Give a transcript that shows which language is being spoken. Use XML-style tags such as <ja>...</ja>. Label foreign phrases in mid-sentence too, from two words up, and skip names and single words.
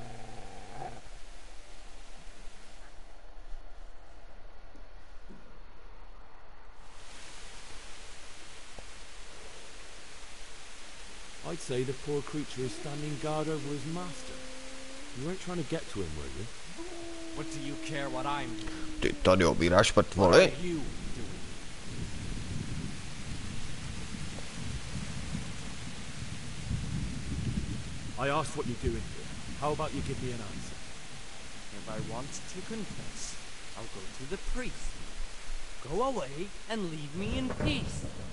<en>I'd say the poor creature is standing guard over his master. You weren't trying to get to him, were you? What do you care what I'm doing?</en> <cs>Ty tady obíráš mrtvoly?</cs> <en>I asked what you're doing here. How about you give me an answer? If I want to confess, I'll go to the priest. Go away and leave me in peace.</en>